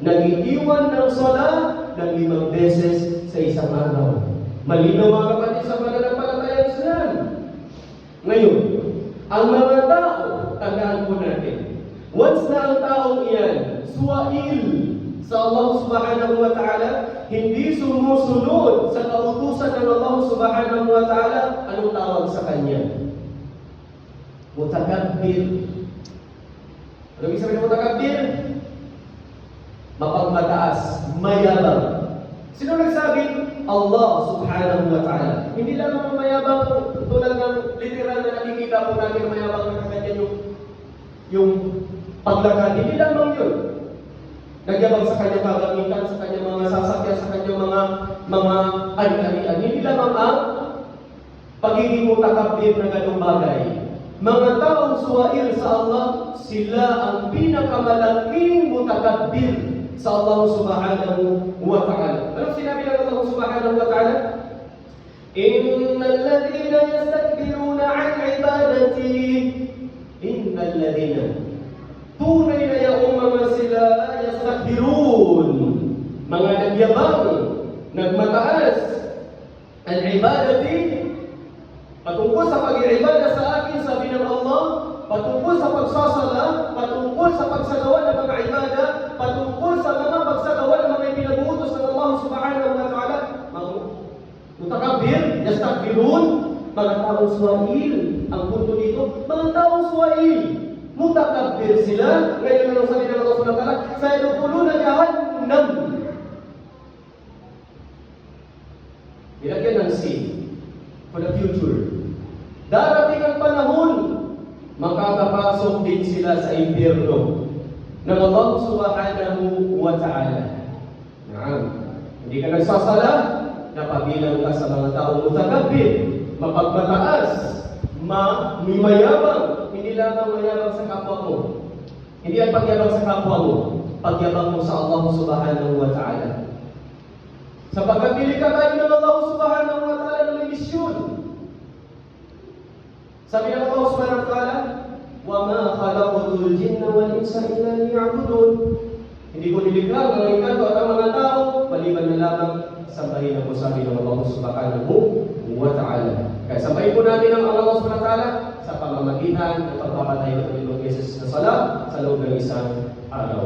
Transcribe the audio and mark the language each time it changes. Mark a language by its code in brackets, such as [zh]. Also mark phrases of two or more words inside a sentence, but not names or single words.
[tl] nag-iiwan ng sala ng 5 beses sa isang araw. Malinaw mga kapatid sa pananampalatayang Islam. Ngayon, ang mga tao, tandaan po natin, once na ang taong iyan, suwail sa Allah [ar] سبحانه وتعالى, [tl] hindi sumusunod sa kautusan ng Allah [ar] سبحانه وتعالى, [tl] anong tawag sa kanya? Mutakabbir. Ano ibig sabihin ng mutakabbir? Mapagmataas, mayabang. Sino nagsabi? [ar] الله سبحانه وتعالى. [tl] Hindi lang mga mayabang tulad ng literal na nakikita po natin mayabang na kaganyan yung paglakad. Hindi lang yun. Nagyabang sa kanyang kagamitan, sa kanyang mga sasakyan, sa kanyang mga ari-arian. Hindi lamang ang pagiging mutakabbir na ganung bagay. Mga taong suwail sa Allah, sila ang pinakamalaking mutakabbir sa Allah [ar] سبحانه وتعالى. [tl] Anong sinabi ng [ar] Allah سبحانه وتعالى إن الذين يستكبرون عن عبادتي إن الذين, [tl] tunay na yaong mga sila yastakbirun, mga nagyabang, nagmataas, [ar] عن عبادتي, [tl] patungkol sa pag-iibada sa akin, sabi ng Allah, patungkol sa pagsasala, patungkol sa pagsagawa ng mga ibada, patungkol sa mga pagsagawa ng mga ipinabuutos ng Allah [ar] سبحانه وتعالى, [tl] mga [ar] متكبر يستكبرون, [tl] mga taong suwail. Ang punto dito, mga taong suwail, mutakabbir sila. Ngayon na lang sabi ng Allah [ar] سبحانه وتعالى, سيدخلون جهنم. [tl] Ilagyan ng sin [en] for the future. [tl] Darating ang panahon, makakapasok din sila sa impyerno ng Allah [ar] سبحانه وتعالى. [tl] Hindi ka nagsasala, napabilang ka sa mga taong mutakabbir, mapagmataas, mayabang. Hindi lamang mayabang sa kapwa mo. Hindi ang pagyabang sa kapwa mo, pagyabang mo sa Allah [ar] سبحانه وتعالى. [tl] Sapagkat nilikha ng Allah [ar] سبحانه وتعالى [tl] ng misyon. Sabi ng [ar] Allah سبحانه وتعالى, وَمَا خَلَقْتُ الْجِنَّ وَالْإِنسَ إِلَّا لِيَعْبُدُونِ. [tl] Hindi ko nilikha ang mga inkanto at ang mga tao, maliban na lamang sambahin ako, sabi ng Allah [ar] سبحانه وتعالى. [tl] Kaya sambahin po natin ang Allah [ar] سبحانه وتعالى [tl] sa pamamagitan ng pagpapatay ng 5 beses na sala sa loob ng isang araw.